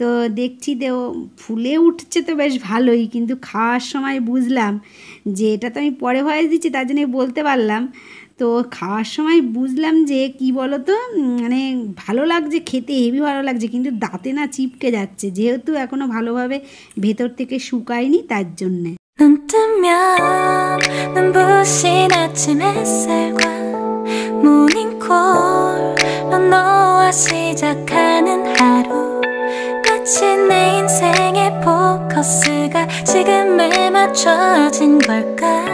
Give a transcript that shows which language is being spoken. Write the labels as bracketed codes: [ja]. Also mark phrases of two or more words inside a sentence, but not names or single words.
[bn] তো দেখছি তো ফুলে উঠছে তো বেশ ভালোই, কিন্তু খাওয়ার সময় বুঝলাম যে এটা তো আমি পরে ভয়েস দিচ্ছি তার জন্য বলতে পারলাম। তো খাওয়ার সময় বুঝলাম যে কি বলো তো, মানে ভালো লাগছে খেতে, হেভি ভালো লাগছে, কিন্তু দাঁতে না চিপকে যাচ্ছে, যেহেতু এখনও ভালোভাবে ভেতর থেকে শুকায়নি তার জন্যে। [ko] 눈 뜨면 눈부신 아침 햇살과 모닝콜로 너와 시작하는 하루 마치 내 인생의 포커스가 지금에 맞춰진 걸까